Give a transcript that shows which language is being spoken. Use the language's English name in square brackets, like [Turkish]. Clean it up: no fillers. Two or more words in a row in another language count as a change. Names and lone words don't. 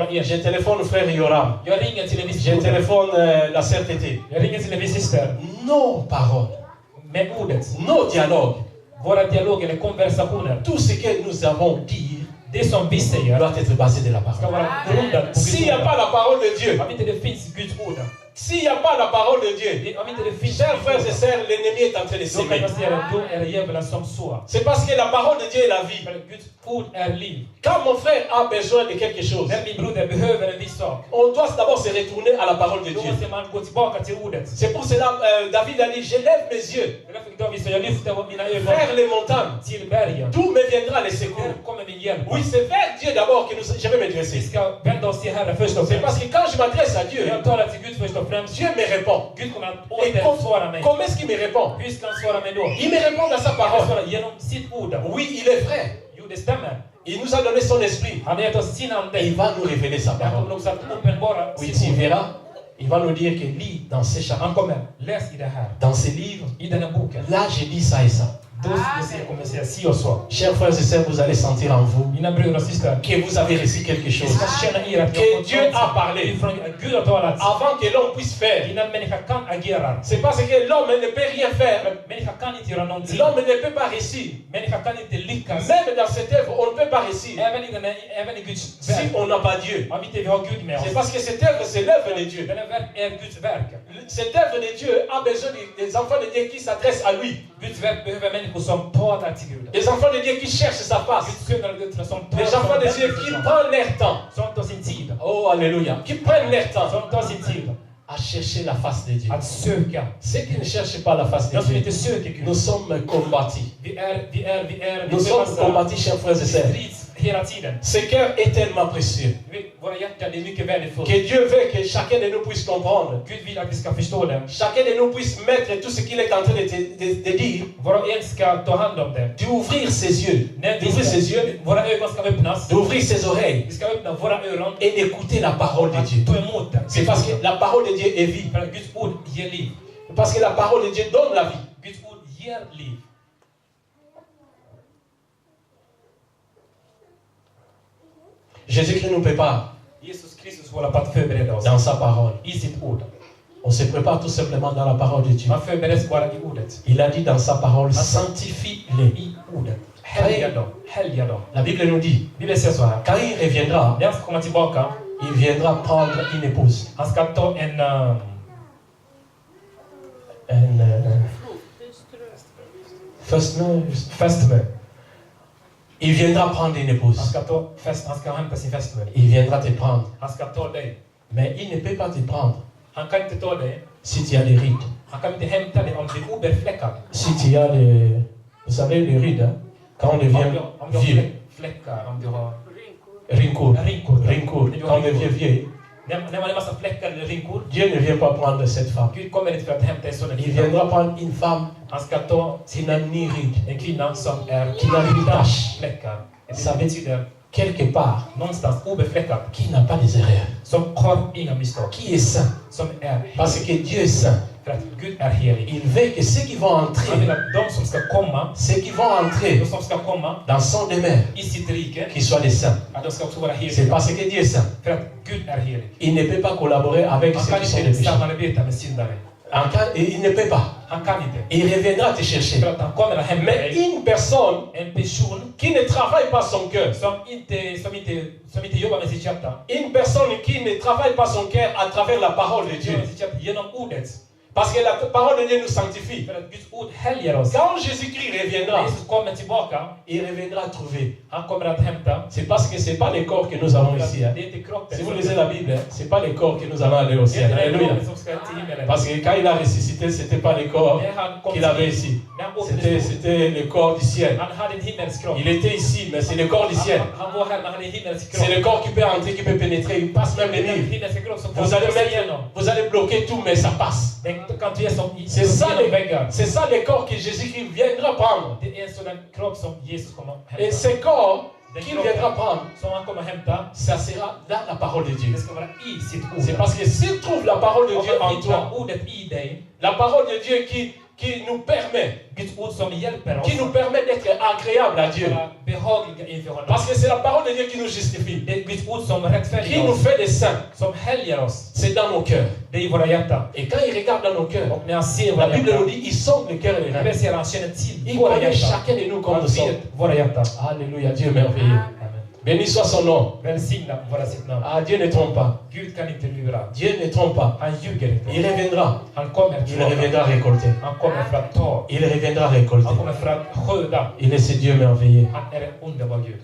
[French] je [Swedish] enskilda. [French] téléphone frère Yoram, [Swedish] Jag ringer till en viss [French] je [Swedish] broder. [French] téléphone la sœur Tété. [Swedish] Jag ringer till en viss syster. [French] Nos paroles, [Swedish] Med ordet. [French] nos dialogues [Swedish] våra dialoger eller konversationer, [French] tout ce que nous avons dit [Swedish] det som vi säger [French] doit être basé de la [Swedish] ska [French] parole. [Swedish] vara grundat på [French] S'il n'y a [Swedish] Guds [French] pas [Swedish] ord. [French] la parole de Dieu, [Swedish] Om inte det finns Guds ord, [French] s'il n'y a pas la parole de Dieu, [Swedish] om inte det finns [French] chers frères et [Swedish] Guds ord, [French] sœurs, l'ennemi est en train de [Swedish] då kan [French] s'aimer. [Swedish] man säga att då är det djävulen som sår. [French] C'est parce que la parole de Dieu est la vie. [Swedish] För Guds ord är liv. [French] Quand mon frère a besoin de quelque chose, [Swedish] När min broder behöver en viss sak, [French] on doit d'abord se retourner à la parole de [Swedish] då [French] Dieu. [Swedish] måste man gå tillbaka till ordet. [French] C'est pour cela David a dit, je lève mes yeux [Swedish] Det är därför David säger, jag lyfter mina ögon [French] vers les montagnes. [Swedish] till bergen. [French] D'où me viendra les secours? [Swedish] Här kommer min hjälp. [French] Oui, c'est vers Dieu d'abord que je vais [Swedish] Vi [French] m'adresser. [Swedish] ska vända oss till Herren först och [French] C'est [Swedish] främst. [French] parce que quand je m'adresse à Dieu, [Swedish] Jag talar till Gud först och främst. [French] Dieu me répond. [Swedish] Gud kommer att [French] Et [Swedish] åter svara mig. [French] comment est-ce qu'il me répond? [Swedish] Hur ska han svara mig då? [French] Il me répond dans sa [Swedish] Han [French] parole. [Swedish] svarar genom sitt ord. [French] Oui, il est vrai. [Swedish] Jo, det stämmer. [French] Il nous a donné son esprit. [Swedish] Han har gett oss sin ande. [French] Et il va nous révéler sa [Swedish] Han kommer [French] parole. [Swedish] också att uppenbara [French] Oui, [Swedish] sitt [French] tu [Swedish] ord. [French] verras. Il va nous dire que lis dans ces chapitres, [Swedish] Han kommer, läs i det här. [French] dans ces livres. [Swedish] I den här boken. [French] Là, j'ai dit ça et ça. [Swedish] Då kommer jag säga si och så. [French] Chers frères et sœurs, vous allez sentir en vous [Swedish] Mina bröder och systrar. [French] que vous avez reçu quelque [Swedish] Ni [French] chose. [Swedish] ska känna er att [French] Que Dieu a parlé [Swedish] Gud har talat. [French] avant que l'homme puisse faire. [Swedish] Innan människan kan agera. [French] C'est parce que l'homme ne peut rien faire. [Swedish] Människan kan inte göra någonting. [French] L'homme ne peut pas réussir. [Swedish] Människan kan inte lyckas. [French] Même dans cette œuvre, on ne peut pas réussir [Swedish] Även i Guds [French] si [Swedish] verk. [French] on n'a pas Dieu. [Swedish] Om inte vi har Gud med [French] C'est [Swedish] oss. [French] parce que cette œuvre, c'est l'œuvre de Dieu. [Swedish] Den här verk är Guds verk. [French] Cette œuvre de Dieu a besoin des enfants de Dieu qui s'adressent à lui. [Swedish] Guds verk behöver människor som talar till Gud. [French] Des enfants de Dieu qui cherchent sa face. [Swedish] Guds söner och döttrar som [French] Des enfants de Dieu qui prennent leur temps. [Swedish] som tar sin tid. [French] Oh, alléluia. Qui prennent leur temps [Swedish] Som tar sin tid [French] à chercher la face de Dieu. [Swedish] att söka. [French] Ceux qui ne cherchent pas la face de [Swedish] De som [French] Dieu, [Swedish] inte söker Gud. [French] nous sommes combattus. [Swedish] Vi [French] Nous sommes combattus, chers frères et sœurs. [Swedish] strids hela tiden. [French] Ce cœur est tellement précieux [Swedish] Våra hjärtan är mycket värdefullt. [French] que Dieu veut que chacun de nous puisse comprendre. [Swedish] Gud vill att vi ska förstå det. [French] Chacun de nous puisse mettre tout ce qu'il est en train de dire, [Swedish] Var och en ska ta hand om det. [French] d'ouvrir ses yeux, [Swedish] När vi [French] d'ouvrir ses [Swedish] ska, [French] yeux, [Swedish] våra ögon ska öppnas. [French] d'ouvrir ses oreilles [Swedish] Vi ska öppna våra öron [French] et d'écouter la parole de [Swedish] att [French] Dieu. [Swedish] ta emot det. [French] C'est parce que la parole de Dieu est vie. [Swedish] För att Guds ord ger liv. [French] Parce que la parole de Dieu donne la vie. [Swedish] Guds ord ger liv. [French] Jésus-Christ nous prépare [Swedish] Jesus Kristus håller på att förbereda oss [French] dans sa parole. [Swedish] i sitt ord. [French] On se prépare tout simplement dans la parole de Dieu. [Swedish] Man förbereds bara i ordet. [French] Il a dit dans sa parole, sanctifie-les. [Swedish] I ordet. Helga dem. Helga dem. [French] La Bible nous dit, [Swedish] Bibeln säger så här. [French] quand il reviendra, [Swedish] När han ska komma tillbaka, [French] il viendra prendre une épouse. [Swedish] han ska ta en fästmö. [French] Il viendra prendre une [Swedish] Han [French] épouse. [Swedish] ska ta han ska hämta sin fästmö. [French] Il viendra te prendre. [Swedish] Han ska ta dig. [French] Mais il ne peut pas te prendre [Swedish] Han kan inte ta dig. [French] si tu as des rides. [Swedish] Han kan inte hämta dig om du är obefläckad. [French] Si tu as des... Vous savez, les rides, hein, quand on devient [Swedish] Om du har [French] vieux. [Swedish] fläckar, om du har Rincor. rinkor. Rincor. [French] Quand on devient vieux, [Swedish] När man har en massa fläckar eller rinkor, [French] Dieu ne vient pas prendre cette femme. [Swedish] Gud kommer inte för att hämta en sån [French] Il viendra prendre une femme [Swedish] Han ska ta [French] qui n'a ni ride. [Swedish] en kvinna som är [French] Qui n'a ni tache. [Swedish] fläckar. [French] Ça [Swedish] Det betyder [French] Quelque part, [Swedish] någonstans obefläckad. [French] qui n'a pas des erreurs. [Swedish] Som har inga misstag. [French] Qui est saint. [Swedish] Som är [French] Parce que Dieu est saint. [Swedish] för att Gud är helig. [French] Il veut que ceux qui vont [Swedish] Han vill [French] entrer, [Swedish] att de som ska komma, [French] ceux qui vont entrer [Swedish] de som ska komma [French] dans son demeure, [Swedish] i sitt rike, [French] qu'ils soient des saints. [Swedish] att de ska också vara [French] C'est [Swedish] heliga. [French] parce que Dieu est saint. [Swedish] För att Gud är helig. [French] Il ne peut pas collaborer avec [Swedish] Han [French] ceux [Swedish] kan [French] qui sont des [Swedish] inte [French] pécheurs. [Swedish] samarbeta med syndare. [French] Il ne peut pas. [Swedish] Han kan inte. [French] Il reviendra te chercher. [Swedish] För att han kommer att hämta [French] Mais [Swedish] dig. [French] une personne [Swedish] En person [French] qui ne travaille pas son cœur, [Swedish] som inte jobbar med sitt hjärta. [French] une personne qui ne travaille pas son cœur à travers la parole de Dieu. [Swedish] Jobbar med sitt hjärta genom ordet. [French] Parce que la parole de Dieu nous sanctifie. [Swedish] För att Guds ord helgar oss. [French] Quand Jésus-Christ [Swedish] När [French] reviendra, [Swedish] Jesus kommer tillbaka, [French] il reviendra trouver. [Swedish] han kommer att hämta. [French] C'est parce que ce n'est pas les corps que nous avons ici. Hein. [Swedish] Det är inte kroppen. [French] Si vous lisez la Bible, ce n'est pas les corps que nous allons aller au [Swedish] Det är [French] ciel. [Swedish] inte den [French] Alléluia. [Swedish] kroppen som ska till himmelen. [French] Parce que quand il a ressuscité, ce n'était pas les corps [Swedish] När han kom [French] qu'il avait [Swedish] till [French] ici. [Swedish] när han åkte [French] C'était le corps du ciel. [Swedish] han hade en himmelsk kropp. [French] Il était ici, mais c'est le corps du ciel. [Swedish] Han var här, men han hade en himmelsk [French] C'est [Swedish] kropp. [French] le corps qui peut entrer, qui peut pénétrer. Il passe même les [Swedish] Den [French] murs. [Swedish] himmelska kropp som [French] Vous allez bloquer tout, mais ça passe. [Swedish] Quand du är som [French] C'est ça, [Swedish] genom väggar. [French] c'est ça le corps que Jésus-Christ viendra prendre. [Swedish] Det är en sådan kropp som Jesus kommer att [French] Et [Swedish] hämta. [French] ce corps qu'il viendra prendre, [Swedish] Som han kommer att hämta, [French] ça sera dans la parole de Dieu. [Swedish] det ska vara i sitt ord. [French] C'est parce que s'il trouve la parole de [Swedish] Om [French] Dieu [Swedish] man [French] en [Swedish] hittar [French] toi, [Swedish] ordet i dig, [French] la parole de Dieu qui nous permet, [Swedish] Guds ord som hjälper oss. [French] qui nous permet d'être agréable à Dieu. [Swedish] Vara behagliga inför honom. [French] Parce que c'est la parole de Dieu qui nous justifie, [Swedish] Det är Guds ord som [French] qui [Swedish] rättfärdigar [French] nous [Swedish] oss, [French] fait des saints. [Swedish] som helgar oss. [French] C'est dans nos cœurs. [Swedish] Det är i våra hjärtan. [French] Et quand il regarde dans nos cœurs, [Swedish] Och när han ser [French] la [Swedish] våra [French] Bible nous [Swedish] hjärtan, [French] dit, il sonde le cœur et les reins. [Swedish] Bibeln säger att han känner till [French] Il [Swedish] våra [French] connaît [Swedish] hjärtan. [French] chacun de nous comme [Swedish] Han [French] nous sommes. [Swedish] vet våra hjärtan. [French] Alléluia, Dieu merveilleux. Amen. Béni soit son nom. [Swedish] Välsigna våra sitt namn. [French] Ah, Dieu ne trompe pas. [Swedish] Gud kan inte lura. [French] Dieu ne trompe pas. [Swedish] Han ljuger inte. [French] Il reviendra. [Swedish] Han kommer [French] Il reviendra [Swedish] tillbaka. [French] récolter. [Swedish] Han kommer för att ta. [French] Il reviendra récolter. [Swedish] Han kommer för att skörda. [French] Il est ce Dieu merveilleux. [Swedish] Han är en underbar Gud.